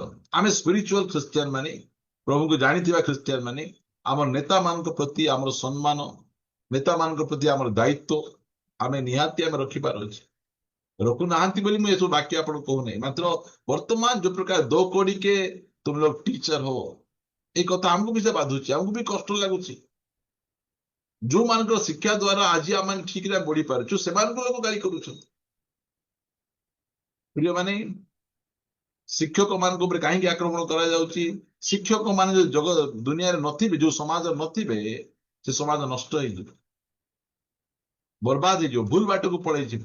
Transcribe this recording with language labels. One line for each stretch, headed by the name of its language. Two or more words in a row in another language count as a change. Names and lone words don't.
Odia: ଆମେ ସ୍ପିରିଚୁଆଲ ଖ୍ରୀଷ୍ଟିଆନ ମାନେ, ପ୍ରଭୁଙ୍କୁ ଜାଣିଥିବା ଖ୍ରୀଷ୍ଟିଆନ ମାନେ, ଆମର ନେତା ମାନଙ୍କ ପ୍ରତି ଆମର ସମ୍ମାନ, ନେତା ମାନଙ୍କ ପ୍ରତି ଆମର ଦାୟିତ୍ୱ ଆମେ ନିହାତି ଆମେ ରଖିବାର ଅଛି। ରଖୁନାହାନ୍ତି ବୋଲି ମୁଁ ଏସବୁ ବାକ୍ୟ ଆପଣଙ୍କୁ କହୁନାହିଁ, ମାତ୍ର ବର୍ତ୍ତମାନ ଯୋଉ ପ୍ରକାର
Hindi: दो कौड़ी के तुम लोग टीचर हो,
Odia: ଏଇ କଥା ଆମକୁ ବି ସେ ବାଧୁଛି, ଆମକୁ ବି କଷ୍ଟ ଲାଗୁଛି। ଯୋଉମାନଙ୍କର ଶିକ୍ଷା ଦ୍ଵାରା ଆଜି ଆମେ ଠିକରେ ବଢି ପାରୁଛୁ, ସେମାନଙ୍କୁ ଲୋକ ଗାଳି କରୁଛନ୍ତି। ପ୍ରିୟମାନେ, ଶିକ୍ଷକ ମାନଙ୍କ ଉପରେ କାହିଁକି ଆକ୍ରମଣ କରାଯାଉଛି? ଶିକ୍ଷକ ମାନେ ଯୋଉ ଦୁନିଆରେ ନଥିବେ, ଯୋଉ ସମାଜରେ ନଥିବେ, ସେ ସମାଜ ନଷ୍ଟ ହେଇଯିବ, ବର୍ବାଦ ହେଇଯିବ, ଭୁଲ ବାଟକୁ ପଳେଇଯିବ।